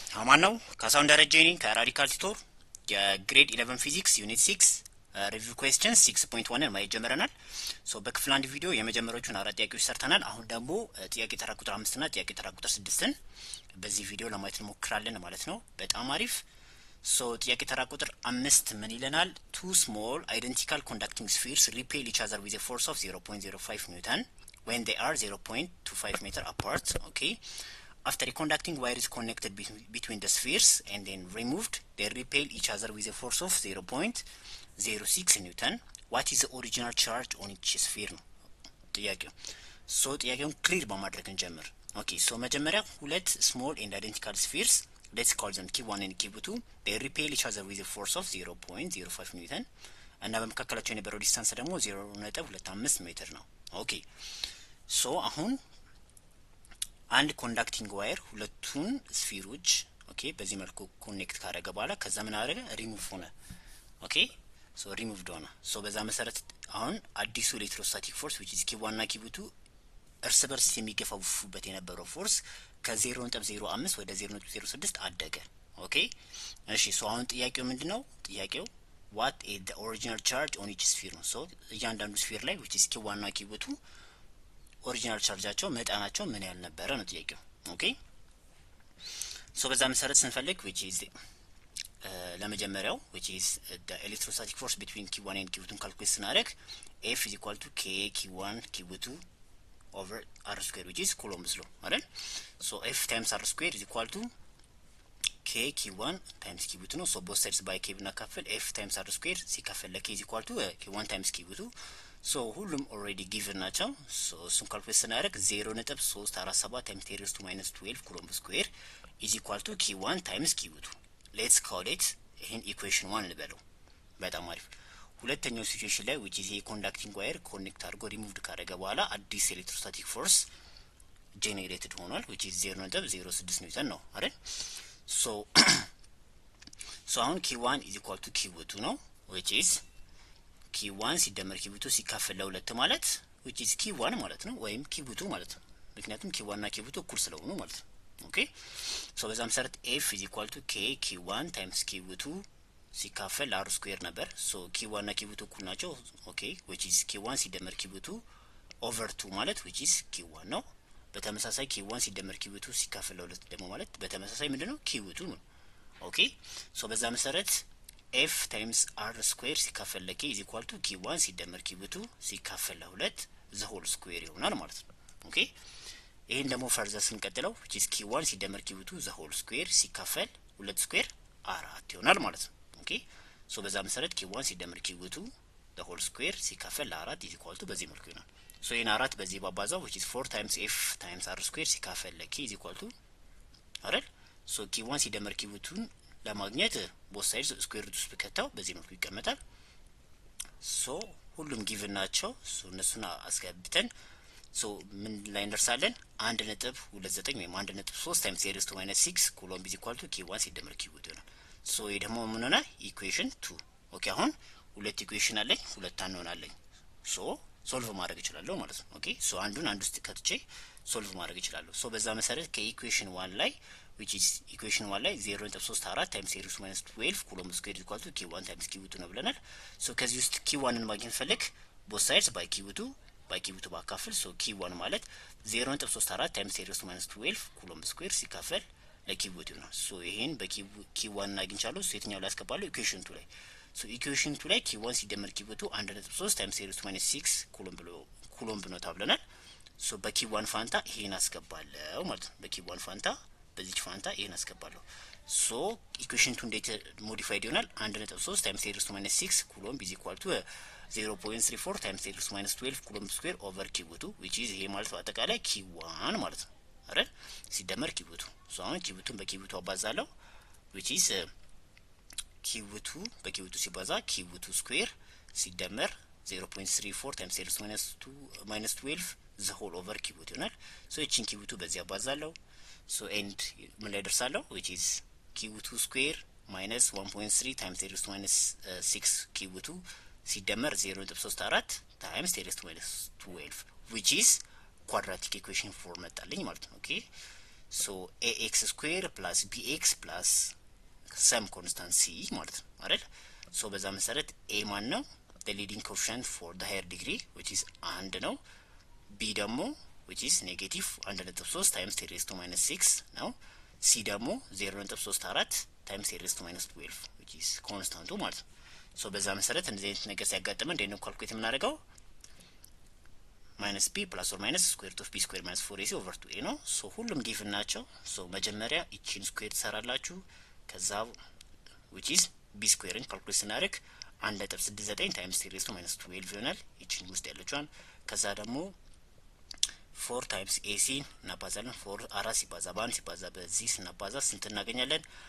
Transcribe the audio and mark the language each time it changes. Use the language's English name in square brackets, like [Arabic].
[Amharic] አማን ነው። ካሳሁን ደረጀ ነኝ ከራዲካል ቲቶር የግሬድ 11 ፊዚክስ ዩኒት 6 ሪቪው ኩዌስችንስ 6.1 ማየት ጀምረናል። በክፍል አንድ ቪዲዮ የመጀመሪያዎቹን አራት ጥያቄዎች ሰርተናል። አሁን ደግሞ ጥያቄ ተራ ቁጥር 5 እና ጥያቄ ተራ ቁጥር 6ን በዚህ ቪዲዮ ለማየት እንሞክራለን ማለት ነው። በጣም አሪፍ። ጥያቄ ተራ ቁጥር 5 ምን ይለናል? [English] two small identical conducting spheres repel each other with a force of 0.05 Newton when they are 0.25 meter apart. Okay. After a conducting wire is connected between the spheres and then removed, they repel each other with a force of 0.06 Newton. What is the original charge on each sphere? [Amharic] ጥያቄው ጥያቄውን ክሊር በማድረግ እንጀምር። ኦኬ መጀመሪያ ሁለት [English] small and identical spheres, let's call them Q1 and Q2, they repel each other with a force of 0.05 Newton [Amharic] እና በመካከላቸው የነበረው ዲስታንስ ደግሞ 0.25 ሜትር ነው። ኦኬ አሁን አንድ ኮንዳክቲንግ ዋየር ሁለቱን ስፊሮች ኦኬ በዚህ መልኩ ኮኔክት ካደረገ በኋላ ከዛ ምን አደረገ? ሪሙቭ ሆነ። ኦኬ ሪሙቭድ ሆነ። በዛ መሰረት አሁን አዲሱ ኤሌክትሮስታቲክ ፎርስ [English] which is [Amharic] Q1 እና Q2 እርስ በርስ የሚገፋፉበት የነበረው ፎርስ ከ0.05 ወደ 0.06 አደገ። ኦኬ እሺ አሁን ጥያቄው ምንድነው? ጥያቄው [English] what is the original charge on each sphere [Amharic] ነው። እያንዳንዱ ስፊር ላይ [English] which is Q1 እና Q2 ኦሪጂናል ቻርጃቸው መጠናቸው ምን ያህል ነበረ ነው ጥያቄው። ኦኬ በዛ መሰረት ስንፈልግ which is ለመጀመሪያው which is the electrostatic force between Q1 and Q2 [Amharic] ካልኩሌት ስናደርግ [English] F is equal to K Q1 Q2 over R square which is Coulomb's law [Amharic] አይደል? [English] F times R square is equal to K Q1 times Q2 ነው። both sides by K [Amharic] ብናካፍል [English] F times R square ሲካፈል ለK is equal to Q1 times Q2 [Amharic] ሁሉም ኦልሬዲ ጊቭን ናቸው። እሱን ካልኩሌት ስናደርግ [English] 0.347 times 10 raised to minus 12 ኩሎምብ ስኩዌር is equal to Q1 times Q2. let's call it [Amharic] ይሄን ኢኩዌሽን 1 ልበለው። በጣም አሪፍ። ሁለተኛው ሲቹዌሽን ላይ which is ኮንዳክቲንግ ዋየር ኮኔክት አድርጎ ሪሙቭድ ካደረገ በኋላ አዲስ ኤሌክትሮስታቲክ ፎርስ ጄኔሬትድ ሆኗል which is 0.06 ኒውተን ነው አይደል? አሁን [English] Q1 is equal to Q2 [Amharic] ነው which is Q1 ሲደመር Q2 ሲካፈል ለሁለት ማለት which is Q1 ማለት ነው ወይም Q2 ማለት ነው። ምክንያቱም Q1 እና Q2 እኩል ስለሆኑ ማለት ነው። ኦኬ በዛ መሰረት F is equal to K Q1 times Q2 ሲካፈል R ስኩዌር ነበር። Q1 እና Q2 እኩል ናቸው። ኦኬ which is Q1 ሲደመር Q2 over 2 ማለት which is Q1 ነው። በተመሳሳይ Q1 ሲደመር Q2 ሲካፈል ለሁለት ደግሞ ማለት በተመሳሳይ ምንድነው? Q2 ነው። ኦኬ በዛ መሰረት F times R square ሲካፈል ለK is equal to Q1 ሲደመር Q2 ሲካፈል ለሁለት [English] the whole square [Amharic] ይሆናል ማለት ነው። ኦኬ ይሄን ደግሞ ፈርዘር ስንቀጥለው which is Q1 ሲደመር Q2 the whole square ሲካፈል ሁለት ስኩዌር 4 ይሆናል ማለት ነው። ኦኬ በዛ መሰረት Q1 ሲደመር Q2 the whole square ሲካፈል ለ4 [English] is equal to [Amharic] በዚህ መልኩ ይሆናል። ይሄን 4 በዚህ ባባዛው which is 4 times F times R square ሲካፈል ለK is equal to አይደል? Q1 ሲደመር Q2 ለማግኘት [English] both sides [Amharic] ስኩዌር ሩት ውስጥ ከተው በዚህ መልኩ ይቀመጣል። ሁሉም ጊቭን ናቸው። እነሱን አስገብተን ምን ላይ እንደርሳለን? [English] 1.29 ወይም 1.3 times 10 raised to minus 6 ኩሎምብ is equal to Q1 ሲደመር Q2 [Amharic] ይሆናል። ይሄ ደግሞ ምን ሆነ? ኢኩዌሽን 2። ኦኬ አሁን ሁለት ኢኩዌሽን አለኝ፣ ሁለት አንሆን አለኝ። ሶልቭ ማድረግ እችላለሁ ማለት ነው። ኦኬ አንዱን አንዱ ውስጥ ከትቼ ሶልቭ ማድረግ እችላለሁ። በዛ መሰረት ከኢኩዌሽን 1 ላይ [English] which is equation 1 [Amharic] ላይ 0.34 [English] times 10 raised to minus 12 [Amharic] ኩሎምብ ስኩዌር [English] is equal to [Amharic] Q1 times Q2 ነው ብለናል። ከዚህ ውስጥ Q1ን ማግኘት ፈልግ [English] both sides by Q2 [Amharic] ባካፍል Q1 ማለት 0.34 [English] times 10 raised to minus 12 [Amharic] ኩሎምብ ስኩዌር ሲካፈል ለQ2 ነው። ይሄን በQ1 አግኝቻለሁ። የትኛው ላይ አስገባለሁ? ኢኩዌሽን 2 ላይ። ኢኩዌሽን 2 ላይ Q1 ሲደመር Q2 1.3 [English] times 10 raised to minus 6 [Amharic] ኩሎምብ ነው ተብለናል። በQ1 ፋንታ ይሄን አስገባለሁ ማለት ነው። በQ1 ፋንታ በዚህ ፋንታ ይሄን አስገባለሁ። ኢኩዌሽን 2 እንዴት ሞዲፋይድ ይሆናል? [English] 1.3 times 10 raised to minus 6 ኩሎምብ is equal to 0.34 times 10 raised to minus 12 ኩሎምብ ስኩዌር over Q2 which is [Amharic] ይሄ ማለት በአጠቃላይ Q1 ማለት ነው አይደል? ሲደመር Q2 አሁን Q2ን በQ2 አባዛለሁ which is Q2 በQ2 ሲባዛ Q2 ስኩዌር ሲደመር 0.34 [English] times 10 raised to minus 12 the whole over Q2 [Amharic] ይሆናል። እቺን Q2 በዚህ አባዛለሁ ኤንድ ምን ላይ ደርሳለሁ? [English] which is Q2 ስኩዌር minus 1.3 times 10 raised to minus 6 Q2 ሲደመር 0.34 times 10 raised to minus 12 which is ኳድራቲክ ኢኩዌሽን 4 [Amharic] መጣልኝ ማለት ነው። [English] ኦኬ ሶ ax ስኩዌር ፕላስ bx ፕላስ ሰም ኮንስታንት c [Amharic] ማለት ነው አይደል? ሶ በዛ መሰረት a ማን ነው [English] the leading coefficient for the higher degree which is [Amharic] 1 ነው። b ደግሞ [English] which is negative 1.3 times 10 raised to minus 6 [Amharic] ነው። c ደግሞ 0.34 [English] times 10 raised to minus 12 which is [Amharic] ኮንስታንቱ ማለት ነው። ሶ በዛ መሰረት እንደዚህ አይነት ነገር ሲያጋጥመን እንዴት ነው ካልኩሌት የምናደርገው? ማይነስ b ፕላስ ኦር ማይነስ ስኩዌር ሩት ኦፍ b ስኩዌር ማይነስ 4ac ኦቨር 2a ነው። ሶ ሁሉም ጊቭን ናቸው። ሶ መጀመሪያ እቺን ስኩዌር ትሰራላችሁ። ከዛ which is b ስኩዌርን ካልኩሌት ስናደርግ 1.69 ታይምስ 10 [English] raised to minus 12 [Amharic] ይሆናል። እቺን ውስጥ ያለችዋን ከዛ ደግሞ 4 ታይምስ ac እናባዛለን። 4 4 ሲባዛ በ1 ሲባዛ በዚህ ስናባዛ ስንት እናገኛለን?